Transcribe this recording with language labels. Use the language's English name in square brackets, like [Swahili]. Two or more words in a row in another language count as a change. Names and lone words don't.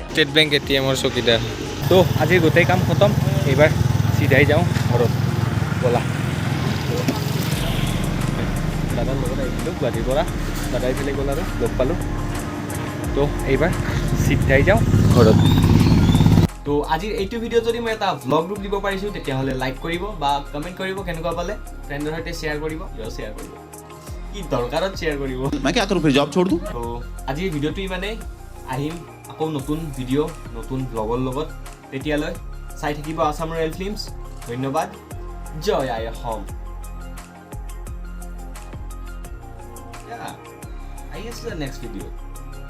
[Assamese] ষ্টেট বেংক ATMৰ চকীদাৰ তো আজিৰ গোটেই কাম খতম এইবাৰ চিধাই যাওঁ ঘৰত ব'লা দাদাৰ লগত আহিছিলোঁ গুৱাহাটীৰ পৰা দাদাই ফালে গ'ল আৰু লগ পালোঁ তো এইবাৰ চিধাই যাওঁ ঘৰত তো আজিৰ এইটো ভিডিঅ'ত যদি মই এটা ভ্লগ ৰূপ দিব পাৰিছোঁ তেতিয়াহ'লে লাইক কৰিব বা কমেণ্ট কৰিব কেনেকুৱা পালে ফ্ৰেণ্ডৰ সৈতে শ্বেয়াৰ কৰিব কি দৰকাৰত শ্বেয়াৰ কৰিব [Hindi] मैं क्या करूँ फिर जॉब छोड़ दूँ [Assamese] তো আজিৰ ভিডিঅ'টো ইমানেই আহিম আকৌ নতুন ভিডিঅ' নতুন ভ্লগৰ লগত তেতিয়ালৈ চাই থাকিব আছাম ৰয়েল ফিল্মছ ধন্যবাদ জয় আই অসম আহি আছোঁ [English] next video'